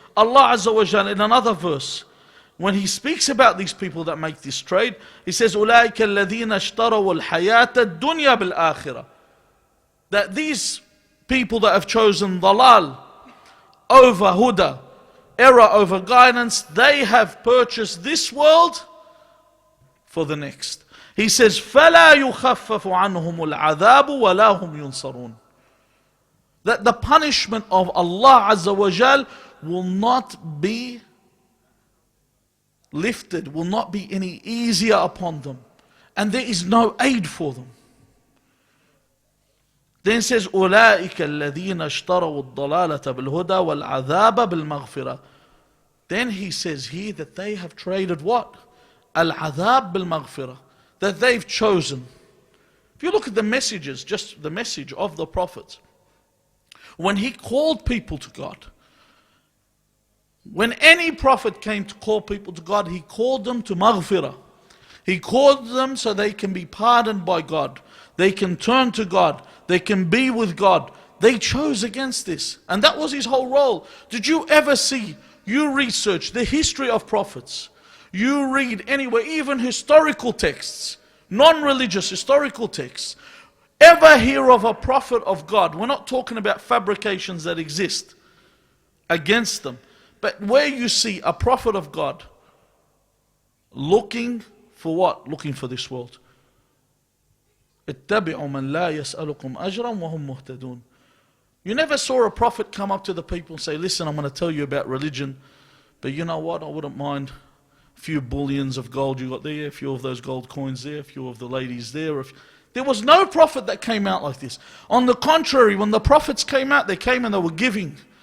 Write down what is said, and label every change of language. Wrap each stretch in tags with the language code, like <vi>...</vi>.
<en>Allah Azza wa Jalla in another verse, when He speaks about these people that make this trade, He says,</en> <ar>أُولَٰئِكَ الَّذِينَ اشْتَرَوُا الْحَيَاةَ الدُّنْيَا بِالْآخِرَةِ.</ar> <en>That these people that have chosen dalal over huda, error over guidance, they have purchased this world for the next. He says,</en> <ar>فَلَا يُخَفَّفُ عَنْهُمُ الْعَذَابُ وَلَا هُمْ يُنصَرُونَ.</ar> <en>That the punishment of Allah Azza wa Jal will not be lifted, will not be any easier upon them. And there is no aid for them. Then it says,</en> <ar>أُولَٰئِكَ الَّذِينَ اشْتَرَوُا الضَّلَالَةَ بِالْهُدَى وَالْعَذَابَ بِالْمَغْفِرَةِ.</ar> <en>Then he says here that they have traded what?</en> <ar>Al-Adhab bil-Maghfirah.</ar> <en>That they've chosen. If you look at the messages, just the message of the Prophet, when he called people to God, when any Prophet came to call people to God, he called them to Maghfirah. He called them so they can be pardoned by God. They can turn to God. They can be with God. They chose against this. And that was his whole role. Did you ever see, you research the history of prophets, you read anywhere, even historical texts, non-religious historical texts, ever hear of a prophet of God? We're not talking about fabrications that exist against them. But where you see a prophet of God looking for what? Looking for this world.</en> <ar>اتبعوا من لا يسألكم أجرا وهم مهتدون.</ar> <en>You never saw a prophet come up to the people and say, listen, I'm going to tell you about religion, but you know what, I wouldn't mind a few bullions of gold you got there, a few of those gold coins there, a few of the ladies there. There was no prophet that came out like this. On the contrary, when the prophets came out, they came and they were giving.</en>